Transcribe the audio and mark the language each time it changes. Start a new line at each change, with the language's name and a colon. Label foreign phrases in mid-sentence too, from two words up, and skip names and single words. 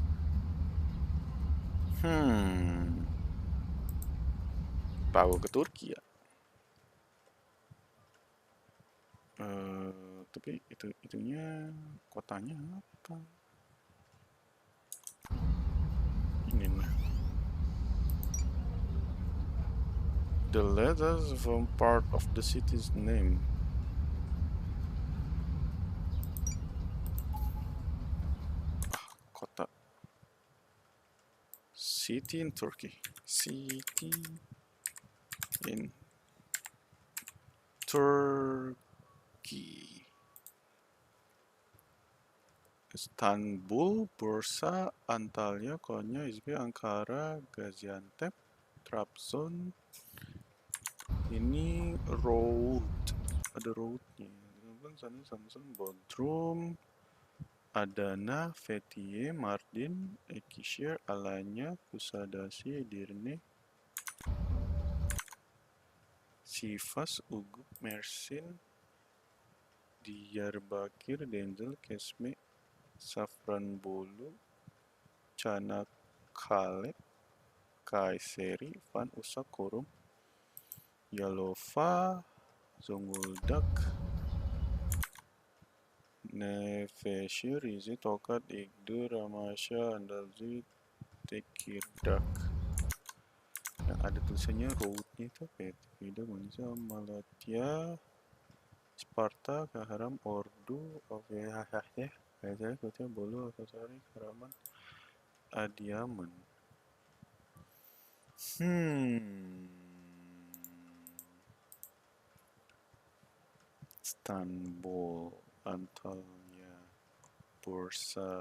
Indonesian: Bawa ke Turki ya. Tapi itunya kotanya apa? Ini nih.
English: The letters form part of the city's name.
Indonesian: Kota.
English: City in Turkey. City in Turkey. Istanbul, Bursa, Antalya, Konya, Izmir, Ankara, Gaziantep, Trabzon.
Indonesian: Ini road. Ada roadnya. Samsun, Bodrum, Adana, Fethiye, Mardin, Ekişehir, Alanya, Kusadasi, Edirne, Sivas, Uguk, Mersin, Diyarbakir, Denzel, Kesme, Safranbolu, Çanakkale, Kayseri, Van Usak, Korum, Yalova, Zonguldak, Nevşehir, Rize, Tokat, İgdir, Amasya, Andalzi, Tekirdağ. Yang ada tulisannya roadnya itu Petvida, Manisa, Malatya, Sparta, Kaharam, Ordu, Kayseri, Kota Bolu, Akasari, Karaman, Adiaman. Istanbul, Antalya, Bursa,